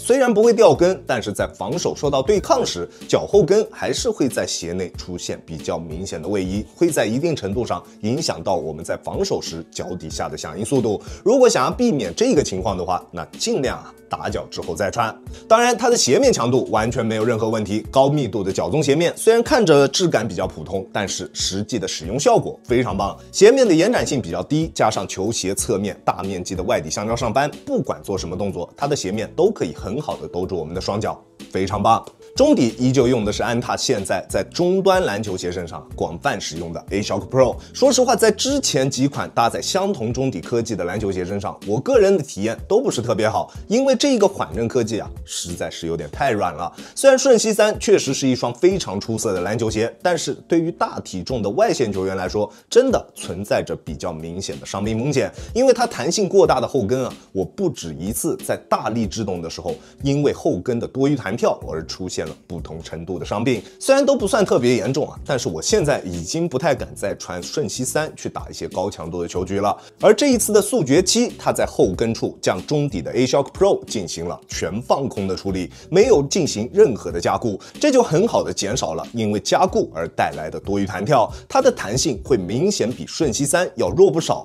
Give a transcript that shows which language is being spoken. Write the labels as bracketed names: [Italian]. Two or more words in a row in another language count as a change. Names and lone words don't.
[Chinese] 雖然不會掉跟，但是在防守受到對抗時，腳後跟還是會在鞋內出現比較明顯的位移，會在一定程度上影響到我們在防守時腳底下的響應速度。如果想要避免這個情況的話，那盡量打腳之後再穿。當然它的鞋面強度完全沒有任何問題，高密度的腳棕鞋面雖然看着質感比較普通，但是實際的使用效果非常棒。鞋面的延展性比較低，加上球鞋側面大面積的外底橡膠上扳，不管做什麼動作，它的鞋面都可以很好的兜住我們的雙腳，非常棒。中底依舊用的是安踏现在在中端篮球鞋身上廣泛使用的 A-Shock Pro。說實話，在之前幾款搭載相同中底科技的籃球鞋身上，我個人的體驗都不是特別好，因為這個緩震科技啊，實在是有點太軟了。雖然瞬息3確實是一雙非常出色的籃球鞋，但是對於大體重的外線球員來說，真的存在着比較明顯的傷病風險，因為它彈性過大的後跟啊，我不止一次在大力制動的時候，因為後跟的多餘彈跳而出現了不同程度的傷病。雖然都不算特別嚴重啊，但是我現在已經不太敢再穿瞬息3去打一些高強度的球局了。而這一次的速决7，它在後跟處将中底的 A-Shock Pro 進行了全放空的處理，沒有進行任何的加固，這就很好的減少了因為加固而帶來的多餘彈跳，它的彈性會明顯比瞬息3要弱不少。